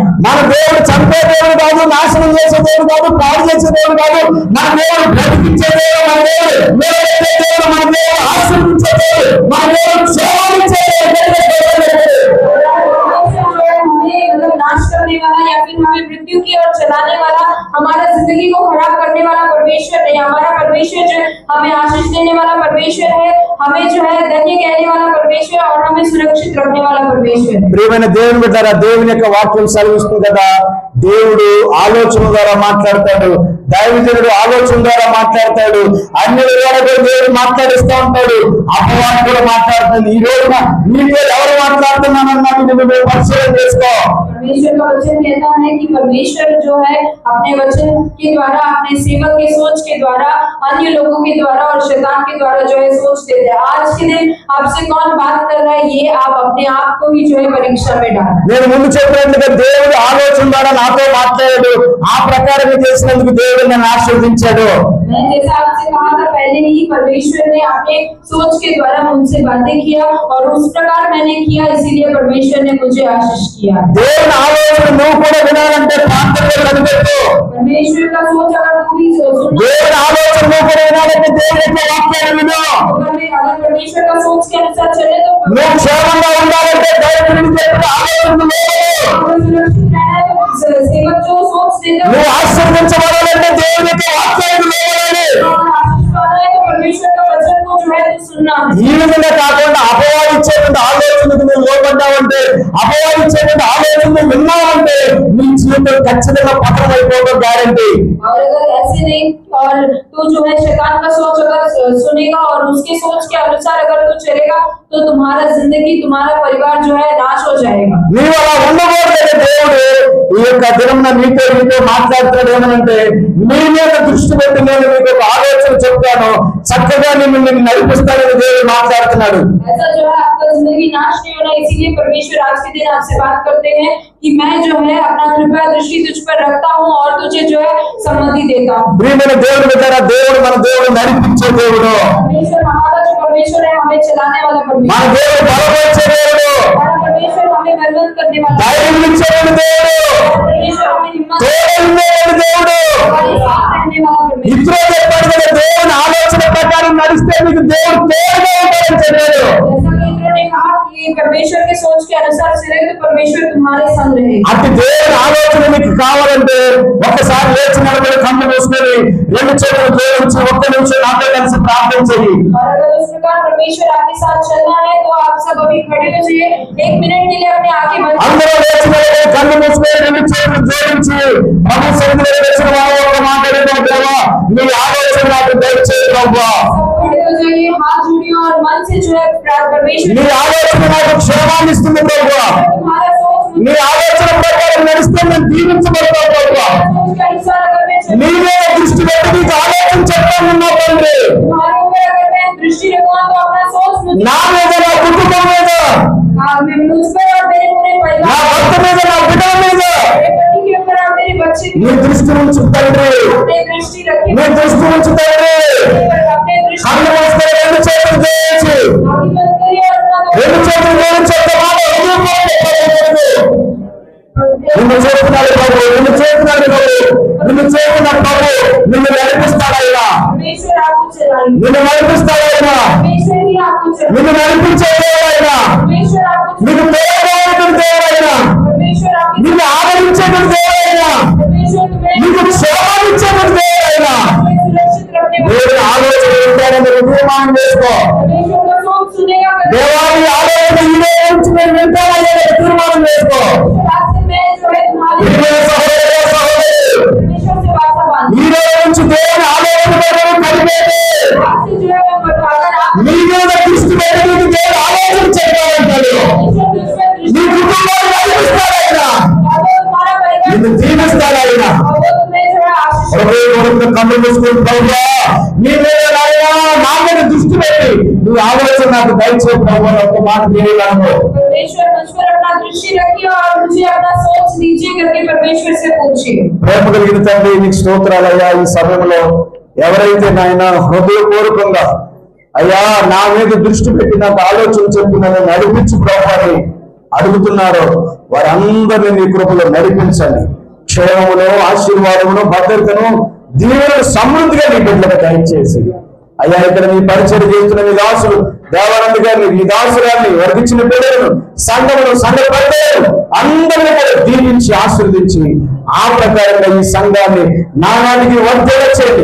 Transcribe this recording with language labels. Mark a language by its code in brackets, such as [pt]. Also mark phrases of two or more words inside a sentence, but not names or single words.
[te] మన దేవుడు చంపే దేవుడు కాదు, నాశనం చేసే దేవుడు కాదు, పాడు చేసే దేవుడు కాదు. మన దేవుడు బ్రతికించే దేవుడు, మన దేవుడు నిలబెట్టే దేవుడు, మన దేవుడు ఆశీర్వదించే దేవుడు, మన దేవుడు క్షేమాన్నిచ్చే దేవుడు. [hi] मतलब नाश करने वाला या फिर हमें मृत्यु की ओर चलाने वाला, हमारा जिंदगी को खराब करने वाला परमेश्वर नहीं। हमारा परमेश्वर जो हमें आशीष देने वाला परमेश्वर है, हमें जो है धन्य कहने वाला परमेश्वर और हमें सुरक्षित रखने वाला परमेश्वर है। [te] ప్రియమైన దేవుని బిడ్డలారా, దేవుని యొక్క వాక్యం సెలవిస్తుంది కదా, దేవుడు ఆలోచన ద్వారా మాట్లాడతాడు, దైవజనుడు ఆలోచన ద్వారా మాట్లాడతాడు, అన్ని ద్వారా కూడా దేవుడు మాట్లాడిస్తూ ఉంటాడు, అపవాది కూడా మాట్లాడుతుంది. ఈ రోజున నీతో ఎవరు మాట్లాడుతున్నానన్నది నువ్వు పరిశీలన చేసుకో. [hi] परमेश्वर का वचन कहता है कि परमेश्वर जो है अपने वचन के द्वारा, अपने सेवक के सोच के द्वारा, अन्य लोगों के द्वारा और शैतान के द्वारा जो है सोच देते हैं। आज के दिन आपसे कौन बात कर रहा है, ये आप अपने आप को ही जो है परीक्षा में डालें। [te] నేను ముందు చెప్పినట్టుగా దేవుడు ఆలోచన ద్వారా నాతో మాట్లాడాడు, ఆ ప్రకారం చేసినందుకు దేవుడు నన్ను ఆశీర్వదించాడు. [hi] मैं जैसा आपसे कहा था पहले ही, परमेश्वर ने अपने सोच के द्वारा मुझसे बातें किया और उस प्रकार मैंने किया, इसीलिए परमेश्वर ने मुझे आशीष किया। [te] దేవుని ఆలోచన నువ్వు కూడా వినాలంటే ప్రార్థనలో కనిపెట్టు. [hi] परमेश्वर का सोच अगर तू भी सुन, [te] దేవుని ఆలోచన నువ్వు కూడా వినాలంటే దేవుని యొక్క వాక్యాన్ని విను. [hi] अगर परमेश्वर का सोच के अनुसार चले तो [te] నువ్వు క్షేమంగా ఉండాలంటే దేవుని చెప్పిన ఆలోచన [hi] सुरक्षित रहना है। तो सेवक जो सोच देता है, [te] నువ్వు ఆశీర్వదించబడాలంటే దేవుని యొక్క వాక్యాన్ని వినాలి. [hi] आशीष पाना है तो परमेश्वर का वचन को जो है सुनना है। [te] ఈ విధంగా కాకుండా అపవాదించేటువంటి ఆలోచనకు నువ్వు లోపడ్డావంటే, అపవాదించేటువంటి ఆలోచన నువ్వు విన్నావంటే నీ జీవితం ఖచ్చితంగా పతనం అయిపోవడం గ్యారంటీ. [hi] और अगर ऐसे नहीं और तू जो है शैतान का सोच अगर सुनेगा और उसके सोच के अनुसार अगर तू चलेगा तो तुम्हारा जिंदगी, तुम्हारा परिवार जो है नाश हो जाएगा। [te] నీవు అలా ఉండకూడదు. దేవుడు ఈ యొక్క దినం నీతో మాట్లాడుతాడు ఏమనంటే, నీ మీద దృష్టి పెట్టి నేను మీకు ఒక ఆలోచన చెప్తాను, చక్కగా నిన్ను నడిపిస్తానని దేవుడు మాట్లాడుతున్నాడు. [hi] ऐसा जो है आपका जिंदगी नाश नहीं होना, इसीलिए परमेश्वर आज के दिन आपसे बात करते हैं कि मैं जो है अपना कृपा दृष्टि तुझ पर रखता हूँ और तुझे जो है सम्मति देता हूँ। [te] ప్రియమైన దేవుడు బిడ్డలారా, దేవుడు మన దేవుడు నడిపించే దేవుడు, [hi] परमेश्वर हमारा जो परमेश्वर है हमें चलाने वाला [te] మన [hi] परमेश्वर, [te] దేవుడు బలపరిచే దేవుడు, [hi] हमारा परमेश्वर हमें बलवंत करने वाला [te] ధైర్యం ఇచ్చేటువంటి దేవుడు, [hi] परमेश्वर, हमें हिम्मत [te] తోడైనటువంటి దేవుడు. [hi] हमारे साथ रहने वाला परमेश्वर। [te] ఇతరులు చెప్పాడు కదా, దేవుని ఆలోచన ప్రకారం నడిస్తే మీకు దేవుడు తోడుగా ఉంటాడని చెప్పాడు. [hi] जैसा कि इन्होंने ने कहा कि परमेश्वर के सोच के अनुसार चले तो परमेश्वर तुम्हारे संग रहेगा। [te] అట్టి దేవుని ఆలోచన మీకు కావాలంటే ఒక్కసారి లేచి నిలబడి కళ్ళు మూసుకొని రెండు చేతులు జోడించి ఒక్క నిమిషం నాతో కలిసి ప్రార్థన చేయి। [hi] और अगर उस प्रकार परमेश्वर आपके साथ चलना है तो आप सब अभी खड़े हो जाइए, 1 मिनट के लिए अपनी आंखें बंद [te] అందరూ లేచి నిలబడి కళ్ళు మూసుకొని రెండు చేతులు జోడించి ప్రభు సన్నిధిలో వచ్చిన వారు ఒక మాట అడుగుతాం, దేవా నీ ఆలోచన నాకు దయచేయి ప్రభువా। [hi] खड़े हो जाइए, हाथ जोड़िए और मन से जो है परमेश्वर [te] నీ ఆలోచన నాకు క్షేమాన్ని ఇస్తుంది ప్రభువా। [hi] तुम्हारा सोच [te] నీ ఆలోచన ప్రకారం నడిస్తే నేను దీవించబడతాను ప్రభువా। [hi] सोच के अनुसार अगर मैं [te] నీ మీద దృష్టి పెట్టి నీకు ఆలోచన చెప్తాను నా తండ్రి। [hi] तुम्हारे ऊपर अगर मैं दृष्टि रखूंगा तो अपना सोच मुझ [te] నా మీద నా కుటుంబం మీద [hi] मुझ पर और मेरे पूरे [te] నా [hi] परिवार [te] భర్త మీద నా బిడ్డల మీద [hi] मेरे पति के ऊपर और मेरे बच्चे के [te] నీ దృష్టి ఉంచు తండ్రి। [hi] अपने दृष्टि रखिए, [te] నీ దృష్టి ఉంచు తండ్రి। [hi] अपने दृष्टि [te] కళ్ళు మూసుకొని రెండు చేతులు జోడించి [hi] आगे बंद करिए और अपना [te] రెండు చేతులు జోడించి ఒక్క మాట హృదయపూర్వకంగా నిన్ను చేస్తున్నాడు ప్రభు, నిన్ను చేస్తున్నాడు ప్రభు, నిన్ను చేస్తున్న ప్రభు నిన్ను నడిపిస్తాడైనా, [hi] परमेश्वर आपको चलाएंगे, [te] నిన్ను నడిపిస్తాడైనా, [hi] परमेश्वर ही आपको चलाएंगे, [te] నిన్ను నడిపించే దేవుడైనా, [hi] परमेश्वर आपको [te] నిన్ను తోడుగా దేవుడైనా, [hi] परमेश्वर आपको [te] నిన్ను ఆదరించేటువంటి దేవుడైనా, [hi] परमेश्वर तुम्हें [te] నీకు క్షేమాన్నిచ్చేటువంటి దేవుడైనా [hi] सुरक्षित रखने वाला, [te] దేవుని ఆలోచన ఉంటాడని తీర్మానం చేసుకో. [hi] परमेश्वर का सोच सुनेगा, [te] దేవాన్ని ఆలోచన ఇదే నుంచి నేను వింటానని తీర్మానం చేసుకో. [hi] आज से मैं जो है तुम्हारी [te] ఇదే సహోదర సహోదరి, [hi] परमेश्वर से वाचा बांध, [te] ఈ రోజు నుంచి దేవుని ఆలోచన కలిపేది [hi] आज से जो है अगर आप [te] నీ మీద దృష్టి పెట్టి నీకు దేవుడు ఆలోచన చేయాలంటాడు. నీ కుటుంబాన్ని నడిపిస్తాడైనా, [hi] तुम्हारा परिवार [te] నిన్ను దీవిస్తాడైనా. [hi] तुम्हें जो है आशीष [te] కళ్ళు మూసుకుని ప్రభువా నీ మీద నాయనా నా మీద దృష్టి పెట్టి నువ్వు ఆలోచన నాకు దయచే ప్రభువా ఒక్క మాట తెలియగలను. [hi] परमेश्वर मुझ पर अपना दृष्टि रखिए और मुझे अपना सोच दीजिए करके परमेश्वर से पूछिए। [te] ప్రేమ కలిగిన తండ్రి నీకు స్తోత్రాలయ్యా. ఈ సమయంలో ఎవరైతే నాయన హృదయపూర్వకంగా అయ్యా నా మీద దృష్టి పెట్టి నాకు ఆలోచన చెప్పి నన్ను నడిపించు ప్రభు అని అడుగుతున్నారో వారందరినీ నీ కృపలో నడిపించండి. క్షేమమును ఆశీర్వాదమును భద్రతను దీవెనలు సమృద్ధిగా నీ బిడ్డలకు దయచేసి అయ్యా ఇక్కడ నీ పరిచయం చేస్తున్న నీ దాసులు దేవానంద గారిని, నీ దాసురాన్ని, వర్గించిన బిడ్డలను, సంఘమును, సంఘ పెద్దలను అందరినీ కూడా దీవించి ఆశీర్వదించి ఆ ప్రకారంగా ఈ సంఘాన్ని నానాటికి వర్ధగా చేయండి.